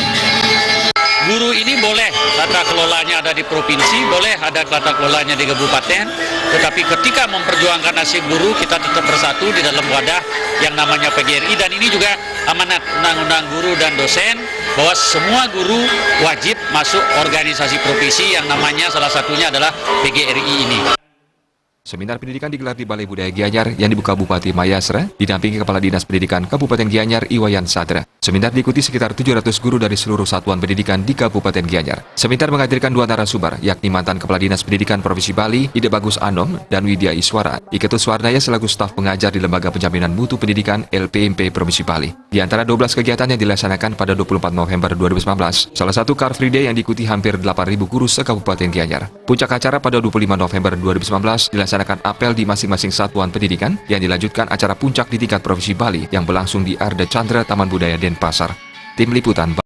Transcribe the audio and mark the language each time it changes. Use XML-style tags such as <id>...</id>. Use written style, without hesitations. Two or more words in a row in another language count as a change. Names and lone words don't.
<id>Guru ini boleh tata kelolanya ada di provinsi, boleh ada tata kelolanya di kabupaten, tetapi ketika memperjuangkan nasib guru, kita tetap bersatu di dalam wadah yang namanya PGRI, dan ini juga amanat Undang-Undang Guru dan Dosen, bahwa semua guru wajib masuk organisasi profesi yang namanya salah satunya adalah PGRI ini. Seminar pendidikan digelar di Balai Budaya Gianyar yang dibuka Bupati Mahayastra, didampingi Kepala Dinas Pendidikan Kabupaten Gianyar Iwayan Sadra. Seminar diikuti sekitar 700 guru dari seluruh satuan pendidikan di Kabupaten Gianyar. Seminar menghadirkan dua narasumber, yakni mantan Kepala Dinas Pendidikan Provinsi Bali, Ide Bagus Anom, dan Widya Iswara, Iketus Warnaya selaku staf pengajar di Lembaga Penjaminan Mutu Pendidikan LPMP Provinsi Bali. Di antara 12 kegiatan yang dilaksanakan pada 24 November 2019, salah satu Car Free Day yang diikuti hampir 8.000 guru se-Kabupaten Gianyar. Puncak acara pada 25 November 2019 dilaksanakan apel di masing-masing satuan pendidikan yang dilanjutkan acara puncak di tingkat Provinsi Bali yang berlangsung di Arda Chandra Taman Budaya Denpasar. Tim Liputan</id>